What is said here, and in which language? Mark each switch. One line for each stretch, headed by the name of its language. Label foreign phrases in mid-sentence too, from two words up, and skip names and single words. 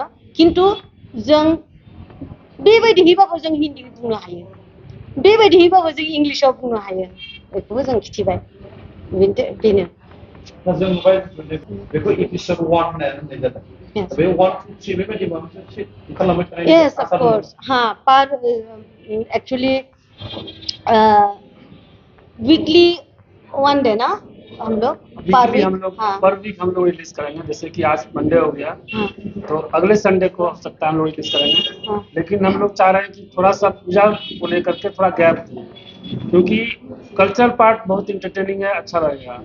Bodo: खिन्थु जों बेबायदिहैबाबो जों हिन्दी बुंनो हायो, बेबायदिहैबाबो जों इंलिसाव बुंनो हायो, बेखौबो जों खिथिबाय। बेनो जों नुबाय बेखौ एपिसड 1 होननानै जादों। बे 1 2 3 बेबायदि मोनसे खालामबाय थानाय।
English: yes of course.
Hindi: हाँ, पर
English: actually weekly 1 day
Hindi: ना हम लोग वीकली हम लोग पर वीक हम लोग रिलीज करेंगे। जैसे कि आज मंडे हो गया, तो अगले संडे को हो सकता है हम लोग रिलीज करेंगे। लेकिन हम लोग चाह रहे हैं कि थोड़ा सा पूजा को लेकर के थोड़ा गैप दें, क्योंकि
English: cultural part
Hindi: बहुत इंटरटेनिंग है, अच्छा रहेगा।